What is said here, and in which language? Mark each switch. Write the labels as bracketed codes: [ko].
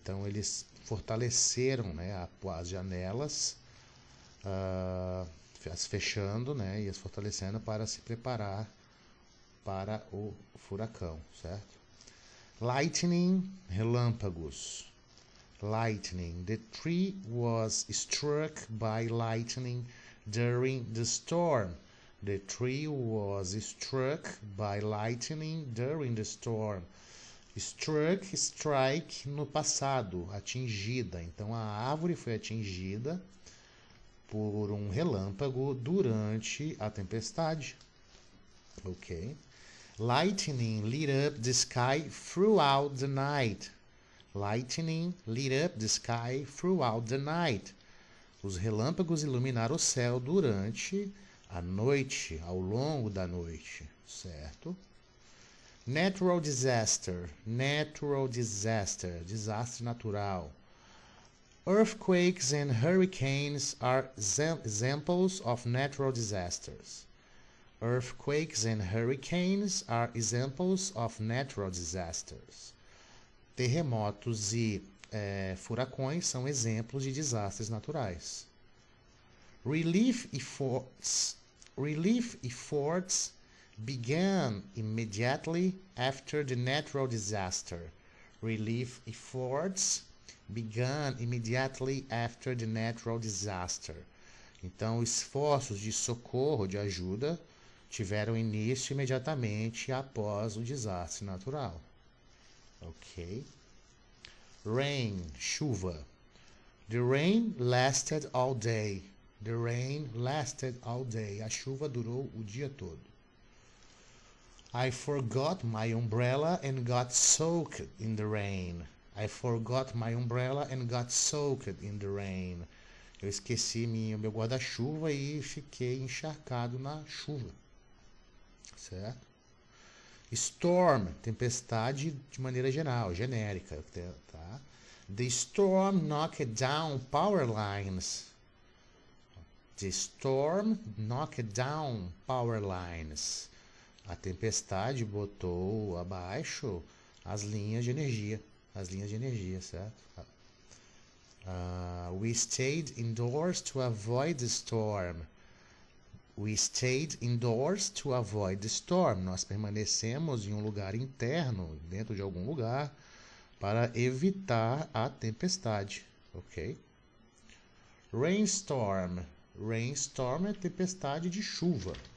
[pt] Então, eles fortaleceram, né, as janelas, as fechando, né, e as fortalecendo para se preparar para o furacão, certo? [en] Lightning, relâmpagos. Lightning. The tree was struck by lightning during the storm. The tree was struck by lightning during the storm. [pt] Struck, strike no passado, atingida. Então a árvore foi atingida por um relâmpago durante a tempestade. Ok? [en] Lightning lit up the sky throughout the night. Lightning lit up the sky throughout the night. [pt] Os relâmpagos iluminaram o céu durante a noite, ao longo da noite, certo? Natural disaster, desastre natural. [en] Earthquakes and hurricanes are examples of natural disasters. Earthquakes and hurricanes are examples of natural disasters. [pt] Terremotos e furacões são exemplos de desastres naturais. [en] Relief efforts began immediately after the natural disaster. Relief efforts began immediately after the natural disaster. [pt] Então, esforços de socorro, de ajuda, tiveram início imediatamente após o desastre natural. Ok? Rain, chuva. [en] The rain lasted all day. The rain lasted all day. [pt] A chuva durou o dia todo. [en] I forgot my umbrella and got soaked in the rain. I forgot my umbrella and got soaked in the rain. [pt] Eu esqueci meu guarda-chuva e fiquei encharcado na chuva. Certo? Storm, tempestade de maneira geral, genérica. Tá? [en] The storm knocked down power lines. The storm knocked down power lines. [pt] A tempestade botou abaixo as linhas de energia. Certo? [en] We stayed indoors to avoid the storm. We stayed indoors to avoid the storm. [pt] Nós permanecemos em um lugar interno, dentro de algum lugar, para evitar a tempestade. Ok? Rainstorm. Rainstorm é tempestade de chuva.